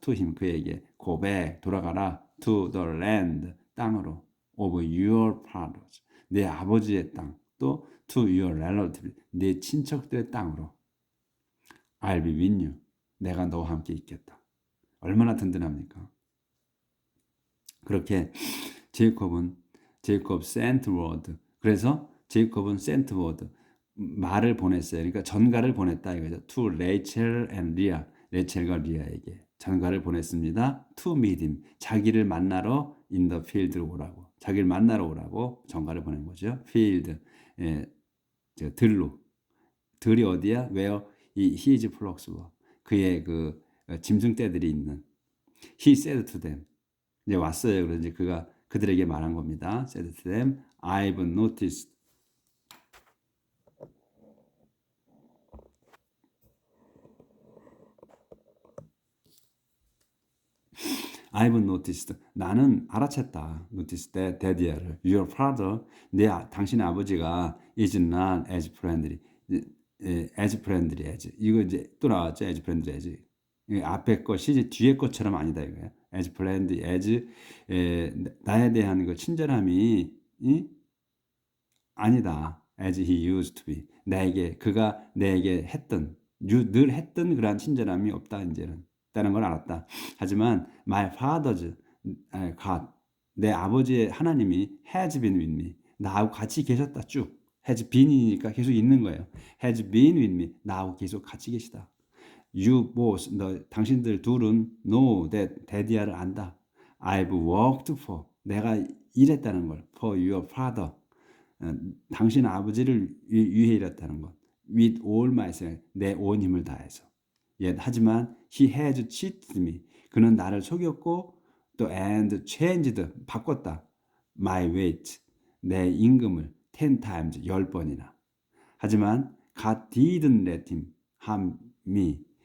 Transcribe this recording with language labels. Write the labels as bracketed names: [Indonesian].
[English] To him [Korean] 그에게 [English] go back [Korean] 돌아가라 [English] to the land [Korean] 땅으로 [English] of your fathers [Korean] 내 아버지의 땅 또 [English] to your relatives [Korean] 내 친척들의 땅으로 [English] I'll be with you [Korean] 내가 너와 함께 있겠다. 얼마나 든든합니까? [English] 그렇게 제이콥 sent word. [Korean] 그래서 제이콥은 [English] sent word [Korean] 말을 보냈어요. 그러니까 전가를 보냈다 이거죠. [English] To Rachel and Leah. [Korean] 레첼과 리아에게 전가를 보냈습니다. [English] To meet him. [Korean] 자기를 만나러 [English] in the field [Korean] 로 오라고. 자기를 만나러 오라고 전가를 보낸 거죠. field. 들로. 들이 어디야? [English] Where his flocks were. [Korean] 그의 그 짐승떼들이 있는. [English] He said to them. [Korean] 이제 왔어요. 그래서 이제 그가 그들에게 말한 겁니다. [English] said to them, I've noticed. I've noticed. [Korean] 나는 알아챘다. [English] noticed that daddy를. Your father, [Korean] 당신의 아버지가 [English] is not as friendly. as friendly as. [Korean] 이거 이제 또 나왔죠. [English] as friendly as. [Korean] 앞에 것이 뒤에 것처럼 아니다 이거야. [English] as friendly as. [Korean] 나에 대한 그 친절함이 아니다. [English] as he used to be. [Korean] 그가 내게 했던, 늘 했던 그러한 친절함이 없다 이제는. 다는 걸 알았다. 하지만 [English] my father's God, [Korean] 내 아버지의 하나님이 [English] has been with me. [Korean] 나하고 같이 계셨다 쭉. [English] has been [Korean] 이니까 계속 있는 거예요. [English] has been with me. [Korean] 나하고 계속 같이 계시다. [English] You both, [Korean] 당신들 둘은 [English] know that daddy를 [Korean] 안다. [English] I've worked for, [Korean] 내가 일했다는 걸. [English] for your father, [Korean] 당신 아버지를 위해 일했다는 것. [English] with all myself, [Korean] 내 온 힘을 다해서. 하지만 [English] he has cheated me. [Korean] 그는 나를 속였고 또 [English] and changed, [Korean] 바꿨다. [English] my wage, [Korean] 내 임금을 [English] 10 times, [Korean] 10번이나. 하지만 [English] God didn't let him harm me.